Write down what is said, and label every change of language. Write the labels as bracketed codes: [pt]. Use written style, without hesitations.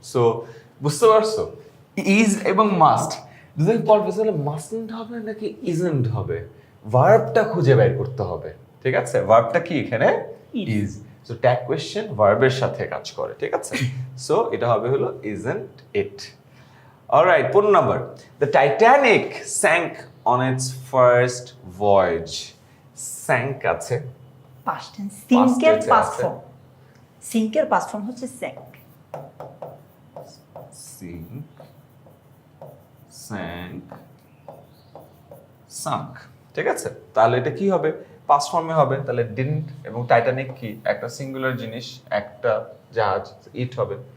[bn] So বুঝতে পারছো, is এবং মাস্ট দুটোই পরফেশনাল মাস্টন্ট হবে নাকি ইজন্ট হবে, ভার্বটা খুঁজে বের করতে হবে। ঠিক আছে, ভার্বটা কি এখানে? [en] Is. Is. [bn] So tag question ভার্বের সাথে কাজ করে। ঠিক আছে, সো এটা হবে হলো isn't it. [en] alright 15 number the Titanic sank on its first voyage sank আছে past tense সিঙ্কের tense এ past [bn] আছে। ফর্ম সিঙ্কের পাস্ট ফর্ম হচ্ছে স্যাঙ্ক sink sank sunk ঠিক আছে তাহলে এটা কি হবে পাস্ট ফর্মে হবে তাহলে ডিডন্ট এবং টাইটানিক কি একটা সিঙ্গুলার জিনিস একটা জাহাজ ইট হবে